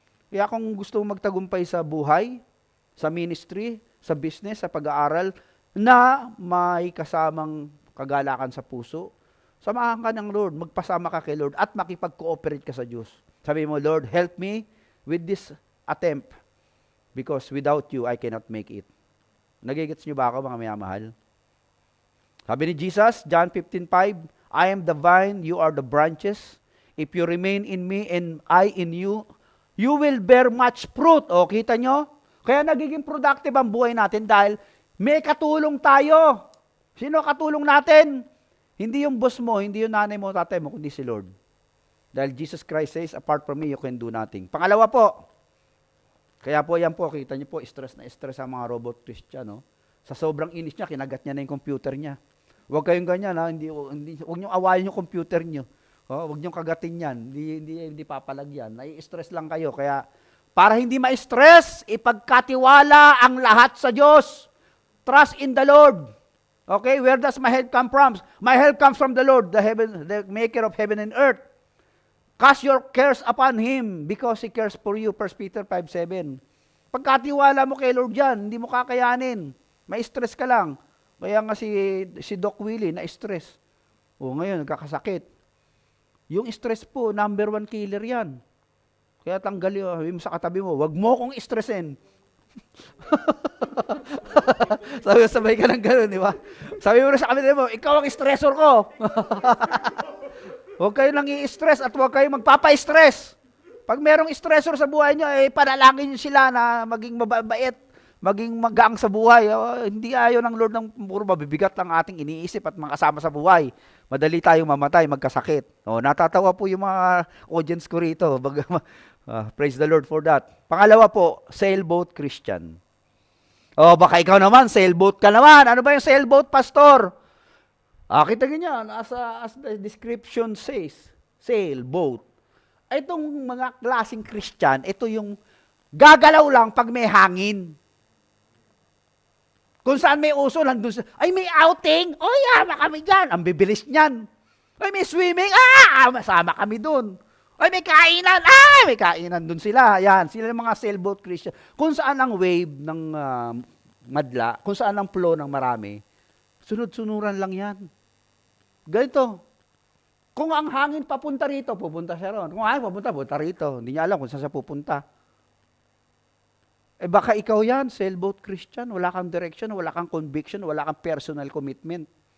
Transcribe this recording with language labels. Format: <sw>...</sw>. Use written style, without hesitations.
<tl>Kaya kung gusto mong magtagumpay sa buhay, sa ministry, sa business, sa pag-aaral, na may kasamang kagalakan sa puso, samahan ka ng Lord, magpasama ka kay Lord, at makipag-cooperate ka sa Diyos. Sabi mo,</tl> <en>Lord, help me with this attempt, because without you, I cannot make it.</en> <tl>Nagigets niyo ba ako, mga mayamahal? Sabi ni</tl> <en>Jesus, John 15:5, I am the vine, you are the branches. If you remain in me and I in you, you will bear much fruit.</en> <tl>O, kita nyo? Kaya nagiging productive ang buhay natin dahil may katulong tayo. Sino katulong natin? Hindi yung boss mo, hindi yung nanay mo, tatay mo, kundi si Lord.</tl> <en>Dahil Jesus Christ says, apart from me, you can do nothing.</en> <tl>Pangalawa po, kaya po yan po, kita niyo po, stress na stress ang mga robot Christian. No? Sa sobrang inis niya, kinagat niya na yung computer niya. Huwag kayong ganyan, ha? Huwag niyong awayin yung computer niyo. Oh, huwag niyong kagatin yan, hindi papalagyan. Nai-stress lang kayo. Kaya, para hindi ma-stress, ipagkatiwala ang lahat sa Diyos.</tl> <en>Trust in the Lord. Okay, where does my help come from? My help comes from the Lord, the maker of heaven and earth. Cast your cares upon Him because He cares for you.</en> <tl>1 Peter 5:7. Pagkatiwala mo kay Lord yan, hindi mo kakayanin. May stress ka lang. Kaya nga si Doc Willie na-stress. O ngayon, nagkakasakit. Yung stress po, number 1 killer yan. Kaya tanggalin mo sa katabi mo, wag mo kong stressin. Sabay ka ng gano'n, di ba? Sabi mo rin sa katabi mo, ikaw ang stressor ko. Huwag kayo nang i-stress at huwag kayo magpapa-stress. Pag merong stressor sa buhay nyo, panalangin nyo sila na maging mabait, maging magaang sa buhay. Hindi ayaw ng Lord ng puro mabibigat lang ating iniisip at makasama sa buhay. Madali tayong mamatay, magkasakit. Natatawa po yung mga audience ko rito.</tl> <en>Praise the Lord for that.</en> <tl>Pangalawa po,</tl> <en>sailboat Christian.</en> <tl>Baka ikaw naman, sailboat ka naman. Ano ba yung sailboat, pastor? Kita ganyan,</tl> <en>as the description says, sailboat.</en> <tl>Itong mga klaseng Christian, ito yung gagalaw lang pag may hangin. Kung saan may uso, nandun sa, may outing, yama kami dyan, ang bibilis niyan. May swimming, masama kami dun. May kainan, may kainan dun sila. Yan, sila yung mga sailboat Christian. Kung saan ang wave ng madla, kung saan ang flow ng marami, sunod-sunuran lang yan. Ganito. Kung ang hangin papunta rito, pupunta siya ron. Kung hangin pupunta rito. Hindi niya alam kung saan siya pupunta. Baka ikaw yan, sailboat Christian.</tl> <en>Wala kang direction, wala kang conviction, wala kang personal commitment.</en>